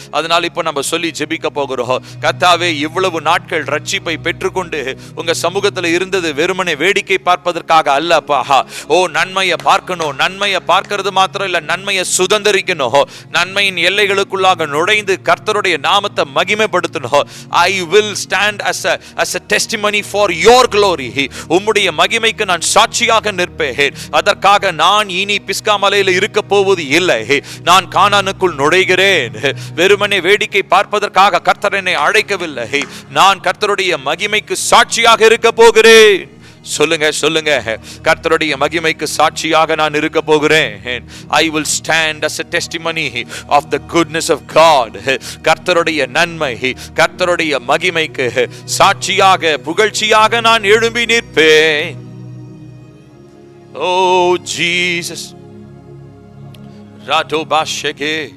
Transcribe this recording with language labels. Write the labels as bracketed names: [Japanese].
[Tamil] அதனால இப்ப நம்ம சொல்லி ஜெபிக்க போகிறோம். கர்த்தாவே, இவ்வளவு நாட்கள் ரட்சிப்பை பெற்றுக்கொண்டு உங்க சமூகத்துல இருந்தது வெறுமனே வேடிக்கை பார்ப்பதற்காக அல்லப்பா. நன்மையை பார்க்கணும். நன்மையை பார்க்கிறது மாத்திரம் இல்ல, நன்மையை சுதந்திரிக்கணும். நன்மையின் எல்லைகளுக்குள்ளாக நுழைந்து கர்த்தருடைய நாமத்தை மகிமைப்படுத்தணும். [English] I will stand as a testimony for your glory. [Tamil] உம்முடைய மகிமைக்கு நான் சாட்சியாக நிற்பேன். அதற்காக நான் இனி பிஸ்கா மலையில் இருக்க போவது இல்லை. நான் கானானுக்குள் நுழைகிறேன். வெறுமனே வேடிக்கை பார்ப்பதற்காக கர்த்தர் என்னை அழைக்கவில்லை. நான் கர்த்தருடைய மகிமைக்கு சாட்சியாக இருக்க போகிறேன். சொல்லுங்க சொல்லுங்க, கர்த்தருடைய மகிமைக்கு சாட்சியாக நான் இருக்க போகிறேன். [English] I will stand as a testimony of the goodness of God. [Tamil] கர்த்தருடைய நன்மை, கர்த்தருடைய மகிமைக்கு சாட்சியாக, புகழ்ச்சியாக நான் எழும்பி நிற்பேன். Oh Jesus, Rato Basheke.